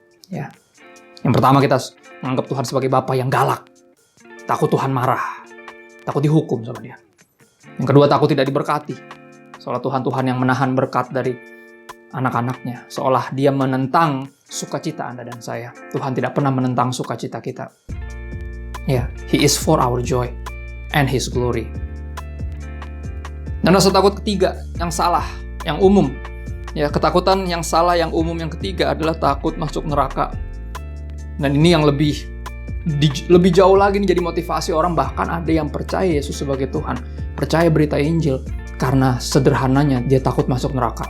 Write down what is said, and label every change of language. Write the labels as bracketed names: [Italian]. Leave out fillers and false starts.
[Indonesian] Ya, yang pertama kita menganggap Tuhan sebagai Bapa yang galak, takut Tuhan marah, takut dihukum sama dia. Yang kedua, takut tidak diberkati, seolah Tuhan yang menahan berkat dari anak-anaknya, seolah dia menentang sukacita Anda dan saya. Tuhan tidak pernah menentang sukacita kita. [English] Ya, He is for our joy and His glory. [Indonesian] Dan rasa takut ketiga, yang salah, yang umum. Ya, ketakutan yang salah, yang umum yang ketiga adalah takut masuk neraka. Dan ini yang lebih jauh lagi nih, jadi motivasi orang, bahkan ada yang percaya Yesus sebagai Tuhan, percaya berita Injil, karena sederhananya dia takut masuk neraka.